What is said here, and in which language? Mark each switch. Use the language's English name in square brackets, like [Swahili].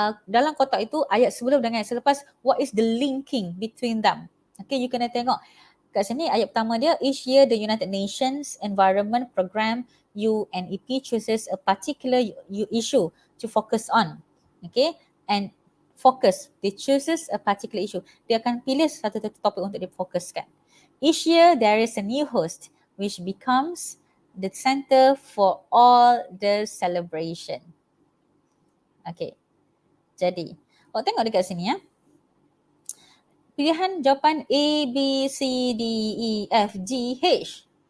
[Malay] Dalam kotak itu, ayat sebelum dengan ayat selepas, [English] what is the linking between them? Okay, you [Malay] kena tengok. Kat sini ayat pertama dia, [English] each year the United Nations Environment Program UNEP chooses a particular issue to focus on. Okay, and focus, they chooses a particular issue. [Malay] Dia akan pilih satu topik untuk difokuskan. [English] Each year there is a new host which becomes the center for all the celebration. [Malay] Okay, jadi awak tengok dekat sini ya. Pilihan jawapan A, B, C, D, E, F, G, H.